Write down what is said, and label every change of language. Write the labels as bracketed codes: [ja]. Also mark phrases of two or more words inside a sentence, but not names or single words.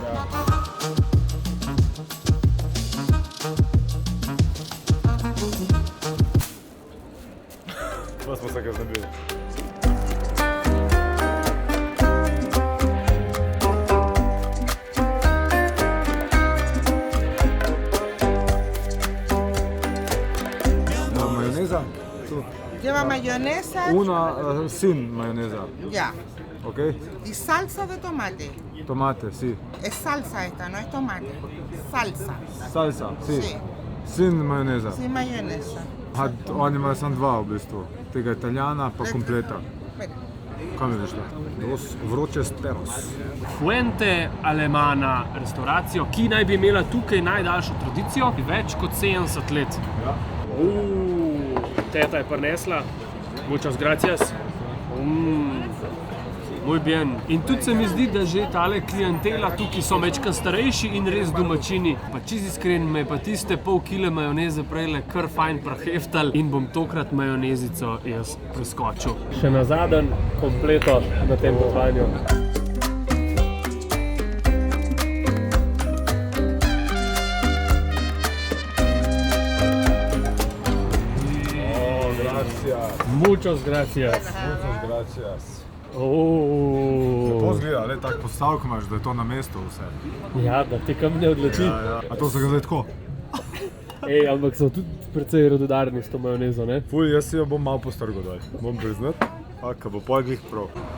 [sl] Pa smo se ga znebili. Majoneza? [es] Lleva mayonesa. Sin mayonesa. Ya. ¿Ok? Y salsa de tomate. Tomate, sí. Es salsa esta, no es tomate. Salsa. Salsa, sí. Sí. Sin mayoneza. Sin mayonesa. [sl] Oni imajo samo dva v bistvu. Tega italijana pa kompleta. Kaj mi veš to? [es] Dos vroče speros. [sl] Fuente Alemana restauracijo, ki naj bi imela tukaj najdaljšo tradicijo, več kot 70 let. Ja. Teta je prinesla. [es] Muchas gracias. Muy bien. [sl] In tudi se mi zdi, da že tale klientela tukaj so večkrat starejši in res domačini. Pa čisto iskren, me pa tiste pol kile majoneze prejle kar fajn preheftal in bom tokrat majonezico jaz preskočil. Še na zadnji kompleto na tem potovanju. [es] Muchas gracias. Muchas gracias. [sl] Lepo zgleda, le tak postavk imaš, da je to na mestu vse. Ja, da te kam ne odloči. A to se ga zdaj tako? Ampak so tudi precej radodarni s to majonezo, ne? Jaz si jo bom malo postrgal daj, bom priznat. Ka bo pol glih prav.